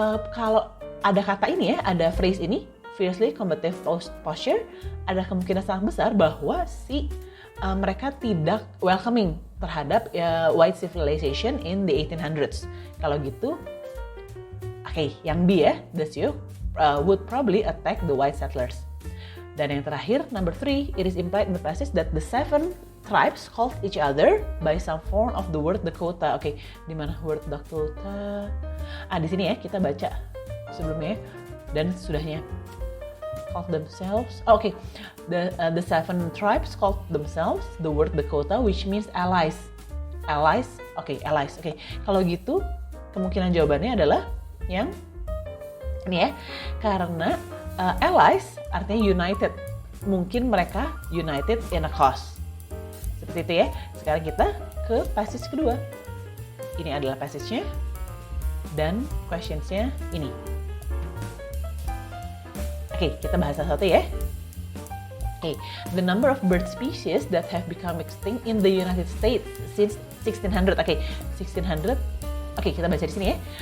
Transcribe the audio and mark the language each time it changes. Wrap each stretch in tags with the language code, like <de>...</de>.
<id>Kalau ada kata ini ya, ada phrase ini,</id> <en>fiercely combative posture,</en> <id>ada kemungkinan sangat besar bahwa mereka tidak welcoming terhadap</id> <en>white civilization in the 1800s.</en> <id>Kalau gitu, oke, yang B ya,</id> <en>the Sioux would probably attack the white settlers.</en> <id>Dan yang terakhir,</id> <en>number 3, it is implied in the passage that the 7 tribes called each other by some form of the word Dakota.</en> <id>Oke, di mana word Dakota? Di sini ya, kita baca sebelumnya dan sudahnya.</id> <en>Called themselves. Okay, the 7 tribes called themselves the word Dakota, which means allies. Allies. Oke, allies.</en> <id>Oke, kalau gitu kemungkinan jawabannya adalah yang ini ya, karena allies artinya united. Mungkin mereka</id> <en>united in a cause.</en> <id>Seperti itu ya. Sekarang kita ke passage kedua. Ini adalah passage-nya dan questions-nya ini. Oke, kita bahas satu-satu ya.</id> <en>Oke, the number of bird species that have become extinct in the United States since 1600.</en> <id>Oke, 1600. Oke, kita baca di sini ya.</id>